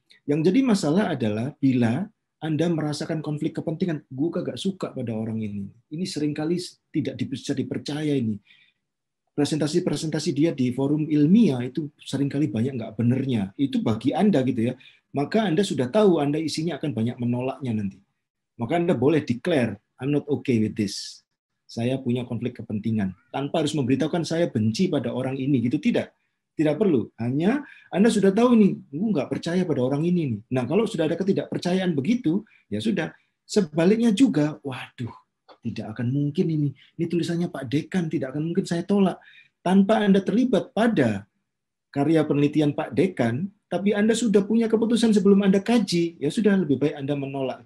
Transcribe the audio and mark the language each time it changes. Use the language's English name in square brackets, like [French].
[Indonesian] Yang jadi masalah adalah bila Anda merasakan konflik kepentingan, gue kagak suka pada orang ini. Ini seringkali tidak bisa dipercaya ini. Presentasi-presentasi dia di forum ilmiah itu seringkali banyak nggak benernya. Itu bagi Anda gitu ya. Maka Anda sudah tahu Anda isinya akan banyak menolaknya nanti. Maka Anda boleh declare, [English] I'm not okay with this. [Indonesian] Saya punya konflik kepentingan. Tanpa harus memberitahukan saya benci pada orang ini. Gitu tidak. Tidak perlu. Hanya Anda sudah tahu ini, nggak percaya pada orang ini. Nah, kalau sudah ada ketidakpercayaan begitu, ya sudah. Sebaliknya juga, waduh, tidak akan mungkin ini. Ini tulisannya Pak Dekan, tidak akan mungkin saya tolak. Tanpa Anda terlibat pada karya penelitian Pak Dekan, tapi Anda sudah punya keputusan sebelum Anda kaji, ya sudah lebih baik Anda menolak.